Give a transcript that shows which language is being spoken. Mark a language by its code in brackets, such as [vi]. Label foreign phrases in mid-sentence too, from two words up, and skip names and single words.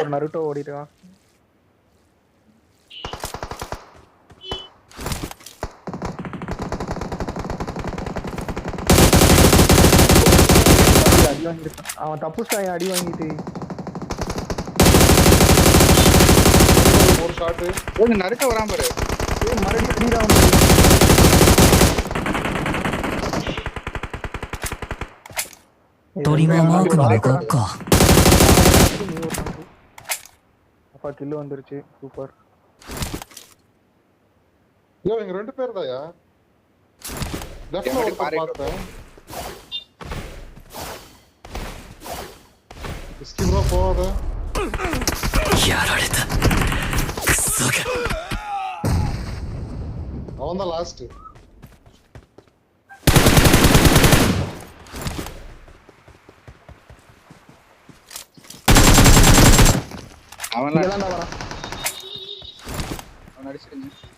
[ta] ஒரு நருட்டோ ஓடிட்டான். அடி வாங்கிட்டான். அவன் தப்புச்சான் அடி வாங்கிட்டு. ஒரு ஷாட். ஓ நறுக்க வராம பாரு ஏய் மறுபடியும் அடிடா. [ja] トリマーマークに向かおっか。 [ta] அப்பா கில்லு வந்துருச்சு. சூப்பர். யோ இங்க ரெண்டு பேர் தான்யா. லெஃப்ட்ல ஒரு பார்த்தேன். விஸ்கி ப்ரோ போகாத. [ja] やられた。クソが。 [ta] அவன் தான் லாஸ்ட். அவன்லாம் இங்கதான் வரான். அவன் அடிச்சிருங்க